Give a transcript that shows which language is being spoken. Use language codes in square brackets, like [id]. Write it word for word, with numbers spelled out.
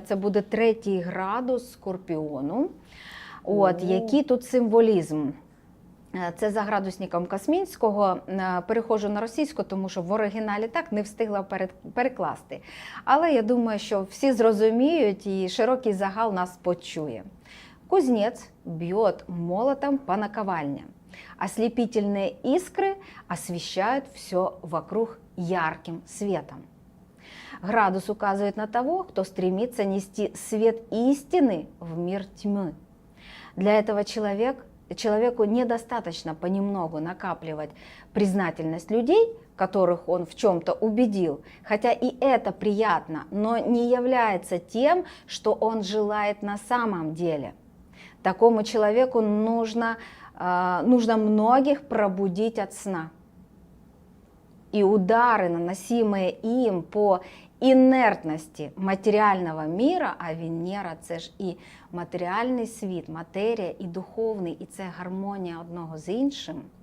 [uk] Це буде третій градус Скорпіону. От, О. який тут символізм. Е, Це за градусником Космінського. Е, Перехожу на російську, тому що в оригіналі так не встигла перед- перекласти. Але я думаю, що всі зрозуміють і широкий загал нас почує. [ru] Кузнец бьет молотом по наковальне. Ослепительные искры освещают все вокруг ярким светом. Градус указывает на того, кто стремится нести свет истины в мир тьмы. Для этого человек, человеку недостаточно понемногу накапливать признательность людей, которых он в чем-то убедил, хотя и это приятно, но не является тем, что он желает на самом деле. Такому человеку нужно, э, нужно многих пробудить от сна. И удары, наносимые им по [uk] інертності матеріального міра, а Венера – це ж і матеріальний світ, матерія, і духовний, і це гармонія одного з іншим.